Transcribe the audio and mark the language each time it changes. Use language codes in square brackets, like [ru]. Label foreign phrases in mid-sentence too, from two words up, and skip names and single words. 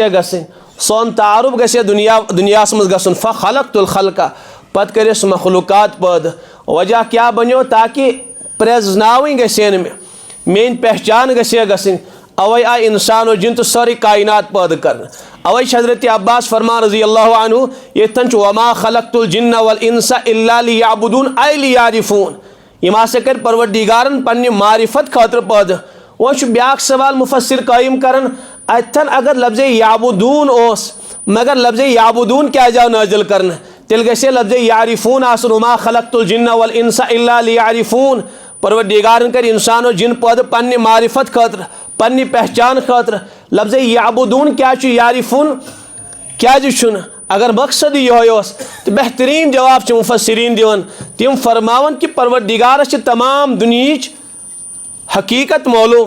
[ks] ہے گژھٕنۍ سون تعارُف گژھِ ہے دُنیاہس منٛز گژھُن [ar] فخلقت الخلقہ [ks] پتہٕ کٔرۍ اسہِ مخلوٗقات پٲدٕ وجہ کیٛاہ بنیو تاکہِ پرٛزناوٕنۍ گژھِ ہے نہٕ مےٚ میٲنۍ پہچان گژھِ ہے گژھٕنۍ اوے آیہِ انسان و جِن تہٕ سٲرٕے کاینات پٲدٕ کرنہٕ اوے چھِ حضرت عباس فرمان [ar] رضی اللہ عنہ [ks] ییٚتھن چھُ [ar] وما خلقت الجنہ والانس الا لیعبدون اے لیعرفوٗن [ks] یِم ہسا کٔرۍ پروردِگارن پننہِ معرفت خٲطرٕ پٲدٕ وۄنۍ چھُ بیاکھ سوال مُفسر قٲیِم کران اتھن اگر لفظِ یعبدوٗن اوس مگر لفظِ یعبدوٗن کیازِ آو نٲزِل کرنہٕ تیل گژھِ لفظ یعرفون آسن [ar] وما خلقت الجن والانس الا لیعرفون. [ks] پروردگارن کر انسان و جن پٲدٕ پننہِ معرفت خٲطرٕ پننہِ پہچان خٲطرٕ. لفظ یعبدون کیا چھُ یعرفون کیازِ چھُنہٕ؟ اگر مقصد یہوے اوس تو بہترین جواب چھِ مفسرین دِوان. تِم فرماون کہ پروردگارس چھِ تمام دُنہِچ حقیقت معلوم.